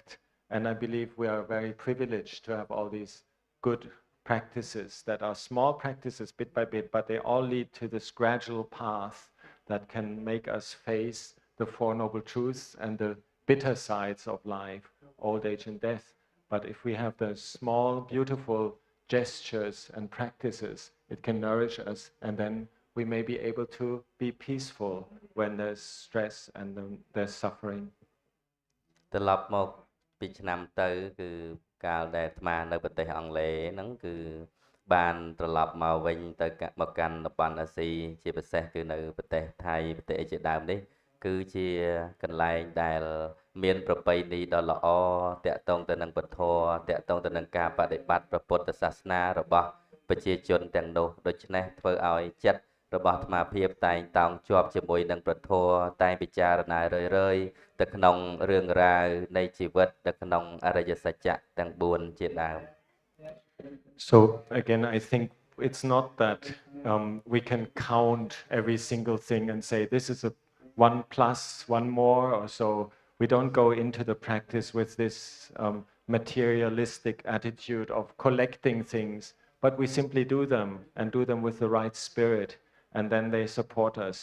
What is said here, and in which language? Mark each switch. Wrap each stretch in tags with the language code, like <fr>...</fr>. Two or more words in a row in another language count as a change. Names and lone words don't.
<en>And I believe we are very privileged to have all these good practices that are small practices bit by bit, but they all lead to this gradual path that can make us face the Four Noble Truths and the bitter sides of life, old age and death. But if we have the small, beautiful gestures and practices, it can nourish us, and then we may be able to be peaceful when there's stress and there's suffering.</en> <km>ត្រឡប់មកពីឆ្នាំទៅគឺកាលដែលអាត្មានៅប្រទេសអង់គ្លេសហ្នឹងគឺបានត្រឡប់មកវិញទៅមក កាន់បណ្ឌអាស៊ីជាពិសេសគឺនៅប្រទេសថៃប្រទេសជាដើមនេះគឺជាកន្លែងដែលមានប្រពៃណីដ៏ល្អតាក់ទងទៅនឹងពធតាក់ទងទៅនឹងការបដិបត្តិព្រះពុទ្ធសាសនារបស់ប្រជាជនទាំងនោះដូច្នេះធ្វើឲ្យចិត្តរបស់អាត្មាភាពតែងតោងជាប់ជាមួយនឹងប្រធមតែងពិចារណារឿយៗទៅក្នុងរឿងរ៉ាវនៃជីវិតទៅក្នុងអរិយសច្ចៈទាំង4ជាដើម</km> <en>So again, I think it's not that we can count every single thing and say this is a 1 plus 1 more or so. We don't go into the practice with this materialistic attitude of collecting things, but we simply do them and do them with the right spirit, and then they support us.</en>